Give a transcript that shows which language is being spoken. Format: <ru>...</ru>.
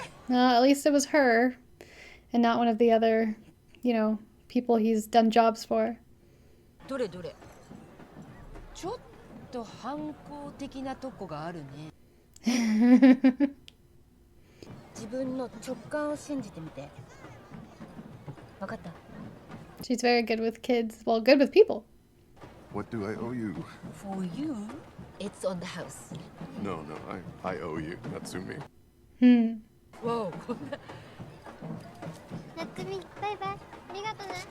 <en>At least it was her, and not one of the other, you know, people he's done jobs for.</en> <ja>どれどれ。ちょっと反抗的なとこがあるね。自分の直感を信じてみて。わかった。</ja> <en>She's very good with kids. Well, good with people. What do I owe you? For you, it's on the house. No, I owe you, not sue me. Whoa.</en> <ja>なつみ、バイバイ。ありがとね。</ja>